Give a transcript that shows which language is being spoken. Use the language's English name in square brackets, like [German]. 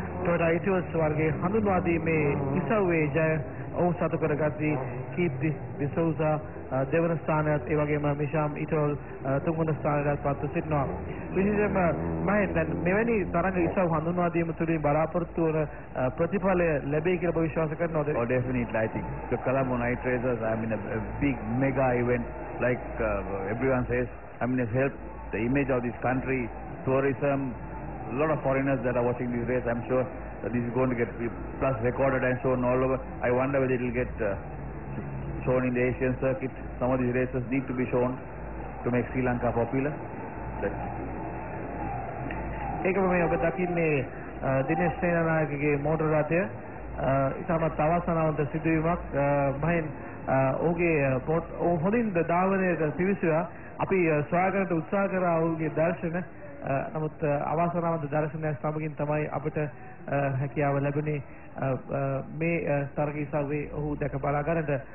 [Sinhala] Toyota ඉටියෝස් වර්ගයේ හඳුන්වා දීමේ ඉසව්වේ ජය ඔහු සතු කරගත්තී. කීප්ති ඩිසෝසා දෙවන ස්ථානයත් ඒ වගේම මිෂාම් ඉටෝල් තුන්වන ස්ථානයටත් පත්ව සිටිනවා. විශේෂයෙන්ම මම දැන් මෙවැනි තරඟ ඉසව් හඳුන්වා දීම තුළින් බලාපොරොත්තු වන ප්‍රතිඵලය ලැබෙයි කියලා ඔබ විශ්වාස කරනවද? [English] Oh, definitely. I think the Colombo Night Racers, I mean, a big mega event, like everyone says. I mean, it's helped the image of this country, tourism, a lot of foreigners that are watching this race. I'm sure that this is going to get plus recorded and shown all over. I wonder whether it will get shown in the Asian circuit. Some of these races need to be shown to make Sri Lanka popular. [Sinhala] ඒකම මේ ඔබ දකින්නේ දිනේෂ් සේනානායකගේ මෝටර රථය ඉතාමත් අවසනාවන්ත සිදුවීමක්. මහින් ඔහුගේ හොඳින් ධාවනයට පිවිසුවා. අපි සොයාගන්නට උත්සාහ කරා ඔහුගේ දර්ශන. නමුත් අවසනාවන්ත දර්ශනයක් සමගින් තමයි අපිට හැකියාව ලැබුණේ මේ තරග ඉසව්වේ ඔහු දැක බලා ගන්නට.